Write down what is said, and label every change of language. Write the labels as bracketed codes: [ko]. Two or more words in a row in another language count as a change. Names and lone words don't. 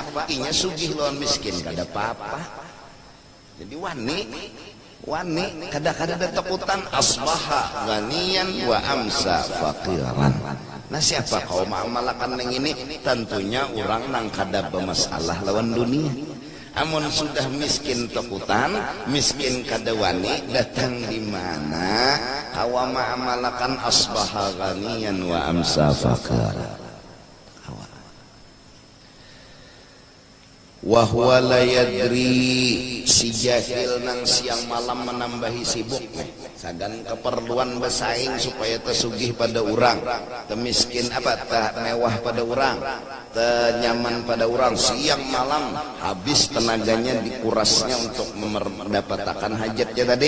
[bjn] Inya sugih lawan miskin, kada apa-apa. Jadi wani, kada takutan [ar] أصبح غنيا وأمسى فقيرا. [bjn] Nah siapa kau ma'amalakan yang ini? Tentunya orang nang kada bermasalah lawan dunia. Amun sudah miskin takutan, miskin kadawani datang di mana? Kawa ma'amalakan [ar] أصبح غنيا وأمسى فقيرا. وهو لا يدري, [bjn] si jahil nang siang malam menambahi sibuk sagan keperluan bersaing supaya tersugih pada orang, temiskin apa tak mewah pada orang, tenyaman pada orang, siang malam habis tenaganya dikurasnya untuk mendapatkan hajatnya tadi.